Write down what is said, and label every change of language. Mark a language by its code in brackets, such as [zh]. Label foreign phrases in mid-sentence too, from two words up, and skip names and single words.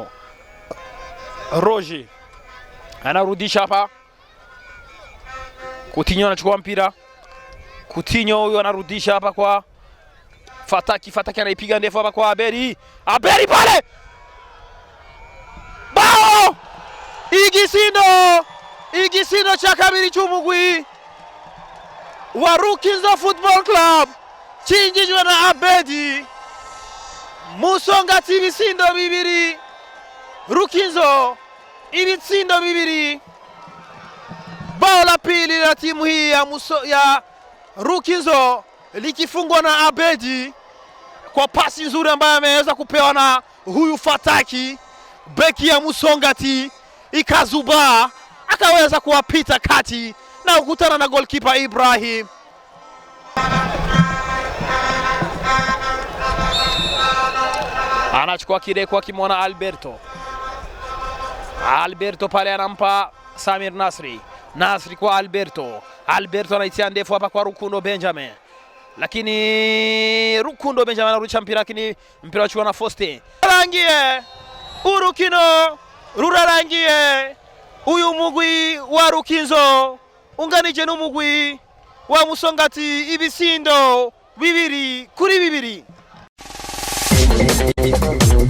[sw] Roger anarudisha hapa, Coutinho anachukua mpira, Coutinho huyo anarudisha hapa kwa Fataki anaipiga ndefu hapa kwa Aberi pale, bao! [rn] Igisindo cha kabiri cy'umugwi wa Rukinzo Football Club cinjijwe na Abedi. Musongati ibisindo bibiri, Rukinzo ibitsindo bibiri. [sw] Bao la pili la timu hii ya Rukinzo likifungwa na Abedi kwa pasi nzuri ambayo ameweza kupewa na huyu Fataki, beki ya Musongati, ikazuba akaweza kuwapita kati na kukutana na goalkeeper Ibrahim. Anachukua kideko akimwona Alberto pale, anampa Samir Nasri kwa Alberto anaitia ndefu hapa kwa Rukundo Benjamin, lakini Rukundo Benjamin anarudisha mpira, lakini mpira uchukua na Foste rangie [rn] urukino rurarangie. Uyu mugwi wa Rukinzo unganije n'umugwi wa Musongati ibisindo 2-2.